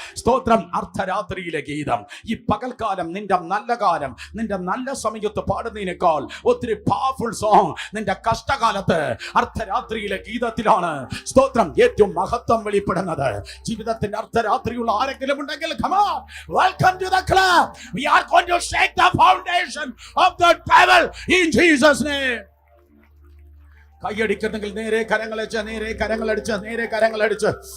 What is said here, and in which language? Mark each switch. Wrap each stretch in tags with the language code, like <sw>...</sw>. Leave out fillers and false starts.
<ml>സ്തോത്രം, അർദ്ധരാത്രിയിലെ ഗീതം. ഈ പകൽക്കാലം നിന്റെ നല്ല കാലം, നിന്റെ നല്ല സമയത്ത് പാടുന്നതിനേക്കാൾ ഒത്തിരി പവർഫുൾ സോങ് നിന്റെ കഷ്ടകാലത്ത് അർദ്ധരാത്രിയിലെ ഗീതത്തിലാണ് സ്തോത്രം ഏറ്റവും മഹത്വം വെളിപ്പെടുന്നത്. ജീവിതത്തിന്റെ അർദ്ധരാത്രിയുള്ള ആരെങ്കിലും ഉണ്ടെങ്കിൽ</ml> <en>come on, welcome to the club. We are going to shake the foundation of the devil in Jesus name.</en> <ml>കൈയടിക്കുന്നെങ്കിൽ നേരെ കരങ്ങളടിച്ച്, നേരെ കരങ്ങളടിച്ച്, നേരെ കരങ്ങളടിച്ച്.</ml>